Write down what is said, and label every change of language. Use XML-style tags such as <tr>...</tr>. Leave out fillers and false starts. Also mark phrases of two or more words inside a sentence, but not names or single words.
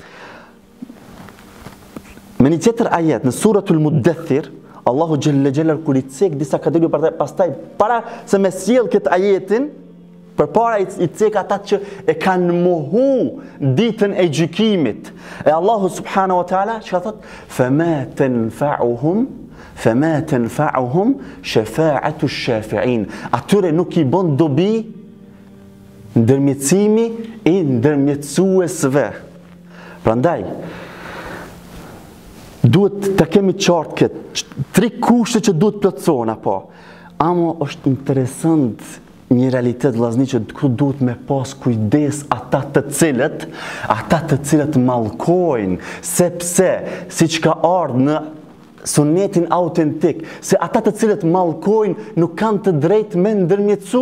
<sq>Me një tjetër ajet, në suratul Muddathir, Allahu</sq> <ar>جل جلاله</ar> <sq>kur i cek disa kategori, pastaj para se me sjell këtë ajetin, përpara i cek ata që e kanë mohu ditën e gjykimit. E Allahu</sq> <ar>سبحانه وتعالى</ar> <sq>që ka thot,</sq> <ar>فَمَا تَنْفَعُهُمْ شَفَاعَةُ الشَّافِعِينَ.</ar> <sq>Atyre nuk i bon dobi ndërmjetësimi i ndërmjetësuesve. Prandaj, duhet të kemi qartë këtë, 3 kushte që duhet plotëson apo. Amo është interesant një realitet vllazni që ku duhet me pas kujdes ata të cilët mallkojnë, sepse siç ka ardhur në sunetin autentik, se ata të cilët mallkojnë nuk kanë të drejtë me ndërmjetësu.</sq>